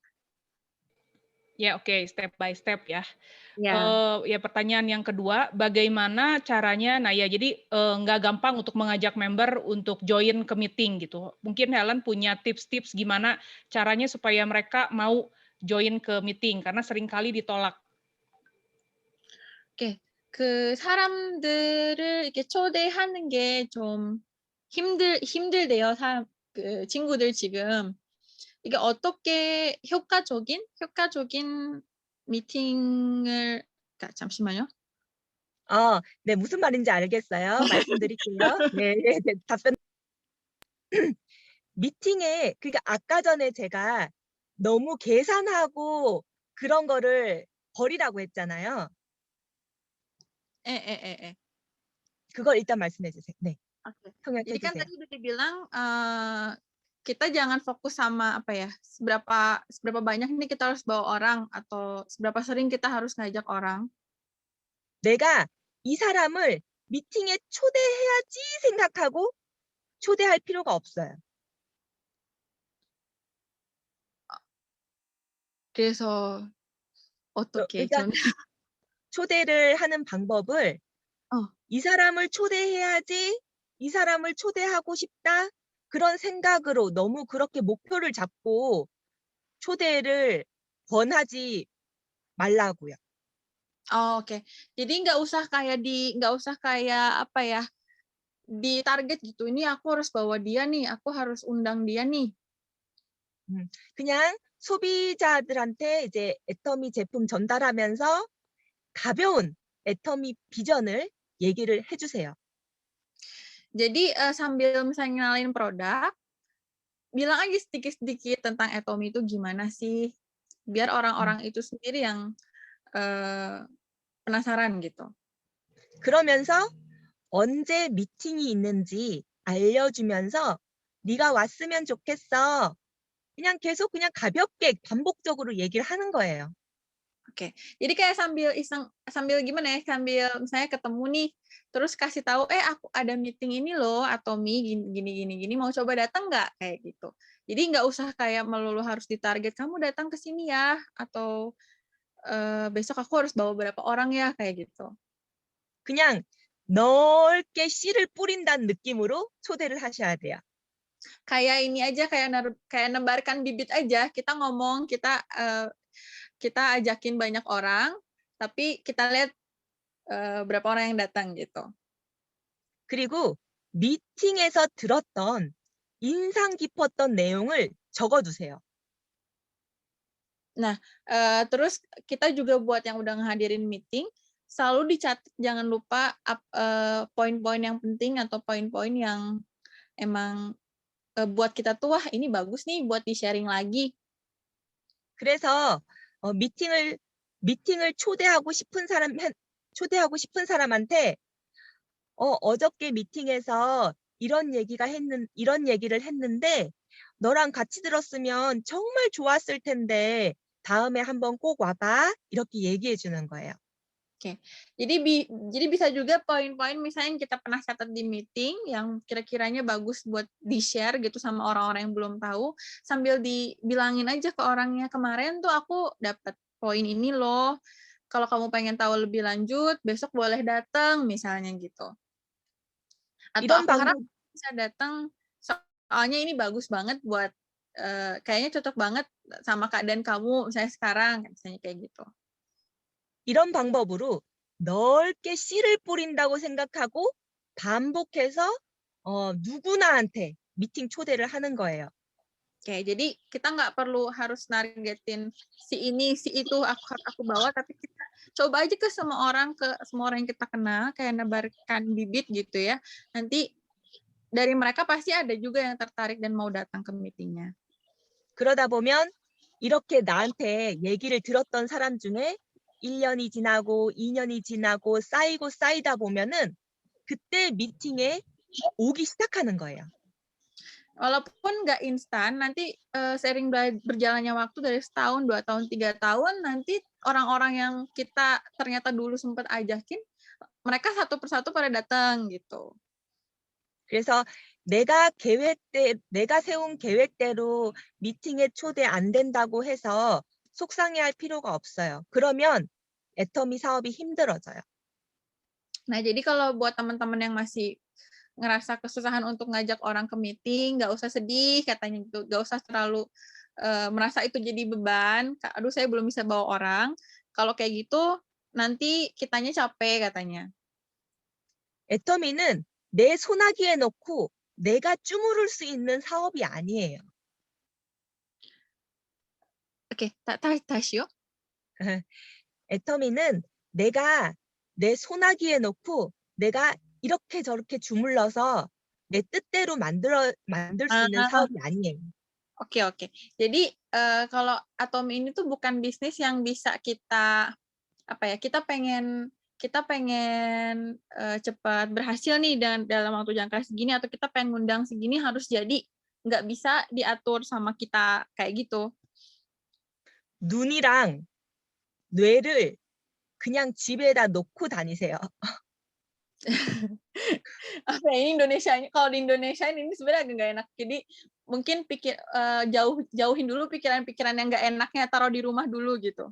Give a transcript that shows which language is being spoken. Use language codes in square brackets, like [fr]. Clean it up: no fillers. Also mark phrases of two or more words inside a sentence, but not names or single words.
[id] Ya, oke, [en] step by step [id] ya. Ya. Ya pertanyaan yang kedua, bagaimana caranya? Nah ya, jadi nggak gampang untuk mengajak member untuk join ke meeting gitu. Mungkin Helen punya tips-tips gimana caranya supaya mereka mau join ke meeting karena seringkali ditolak. [ko] 오케이. 그 사람들을 이렇게 초대하는 게 좀 힘들대요. 그 친구들 지금. 이게 어떻게 효과적인 미팅을, 그러니까 잠시만요. 네, 무슨 말인지 알겠어요. 말씀드릴게요. 네, 네, 답변. 미팅에, 그러니까 아까 전에 제가 너무 계산하고 그런 거를 버리라고 했잖아요. 예. 그걸 일단 말씀해 주세요. 네, [id] Oke. [ko] 통역해 [id] Jadi kan [ko] 주세요. [id] tadi udah dibilang kita jangan fokus sama apa ya, seberapa banyak nih kita harus bawa orang atau seberapa sering kita harus ngajak orang. [ko] 내가 이 사람을 미팅에 초대해야지 생각하고 초대할 필요가 없어요. 그래서 어떻게 그러니까 저는 초대를 하는 방법을 이 사람을 초대해야지, 이 사람을 초대하고 싶다, 그런 생각으로 너무 그렇게 목표를 잡고 초대를 권하지 말라고요. [id] Oh, oke. Jadi nggak usah kayak apa ya, di target gitu. Ini aku harus bawa dia nih, aku harus undang dia nih. [ko] 그냥 소비자들한테 이제 애터미 제품 전달하면서 가벼운 애터미 비전을 얘기를 해주세요. [id] Jadi sambil misalnya ngenalin produk, bilang aja sedikit-sedikit tentang Atomy itu gimana sih, biar orang-orang itu sendiri yang penasaran gitu. [ko] 그러면서 언제 미팅이 있는지 알려주면서 네가 왔으면 좋겠어. 그냥 계속 그냥 가볍게 반복적으로 얘기를 하는 거예요. [id] Oke, jadi kayak sambil gimana ya, sambil misalnya ketemu nih, terus kasih tahu, aku ada meeting ini loh, Atomy gini, mau coba datang nggak? Kayak gitu. Jadi nggak usah kayak melulu harus ditarget, kamu datang ke sini ya, atau besok aku harus bawa berapa orang ya, kayak gitu. [ko] 그냥 넓게 씨를 뿌린다는 느낌으로 초대를 하셔야 돼요. [id] Kayak ini aja, kayak nebarkan bibit aja. Kita ngomong, kita ajakin banyak orang, tapi kita lihat berapa orang yang datang gitu. [ko] 그리고 미팅에서 들었던 인상 깊었던 내용을 적어두세요. [id] Nah, terus kita juga buat yang udah ngehadirin meeting, selalu dicatat, jangan lupa poin-poin yang penting atau poin-poin yang emang buat kita tuh, wah ini bagus nih buat di-sharing lagi. [ko] 그래서 미팅을 초대하고 싶은 사람한테 어저께 미팅에서 이런 얘기를 했는데 너랑 같이 들었으면 정말 좋았을 텐데 다음에 한번 꼭 와봐. 이렇게 얘기해 주는 거예요. [id] Oke, jadi bisa juga poin-poin misalnya yang kita pernah catat di meeting yang kira-kiranya bagus buat di-share gitu sama orang-orang yang belum tahu, sambil dibilangin aja ke orangnya, kemarin tuh aku dapat poin ini loh, kalau kamu pengen tahu lebih lanjut, besok boleh datang, misalnya gitu. Atau [ko] 이런 [id] aku harap [ko] 방법 [id] bisa datang, soalnya ini bagus banget buat, kayaknya cocok banget sama keadaan kamu, misalnya sekarang, misalnya kayak gitu. [ko] 이런 방법으로 넓게 씨를 뿌린다고 생각하고 반복해서 누구나한테 미팅 초대를 하는 거예요. [id] Oke, jadi kita nggak perlu harus nargetin si ini, si itu aku bawa, tapi kita coba aja ke semua orang yang kita kenal, kayak nebarkan bibit gitu ya. Nanti dari mereka pasti ada juga yang tertarik dan mau datang ke meetingnya. [ko] 그러다 보면 이렇게 나한테 얘기를 들었던 사람 중에 1년이 지나고 2년이 지나고 쌓이다 보면은 그때 미팅에 오기 시작하는 거예요. [id] Walaupun nggak instan, nanti seiring berjalannya waktu dari setahun, 2 tahun, 3 tahun, nanti orang-orang yang kita ternyata dulu sempat ajakin, mereka satu persatu pada datang gitu. [ko] 그래서 내가 세운 계획대로 미팅에 초대 안 된다고 해서 속상해할 필요가 없어요. 그러면 애터미 사업이 힘들어져요. [id] Nah, jadi kalau buat teman-teman yang masih ngerasa kesusahan untuk ngajak orang ke meeting, nggak usah sedih katanya gitu, nggak usah terlalu merasa itu jadi beban. Aduh, saya belum bisa bawa orang. Kalau kayak gitu, nanti kitanya capek katanya. [ko] 애터미는 내 소나기에 넣고 내가 쭈무를 수 있는 사업이 아니에요. Oke, 다시요? 애터미는 내가 내 소나기에 넣고 내가 이렇게 저렇게 주물러서 내 뜻대로 만들 수 있는 아. 사업이 아니에요. [id] Oke. Jadi kalau Atomi ini tuh bukan bisnis yang bisa kita kita pengen cepat berhasil nih dalam waktu jangka segini, atau kita pengen ngundang segini harus jadi, nggak bisa diatur sama kita kayak gitu. [ko] 눈이랑 뇌를 그냥 집에다 놓고 다니세요. [id] Ini kalau di Indonesia ini sebenarnya agak nggak enak. Jadi mungkin jauhin dulu pikiran-pikiran yang nggak enaknya, taruh di rumah dulu gitu.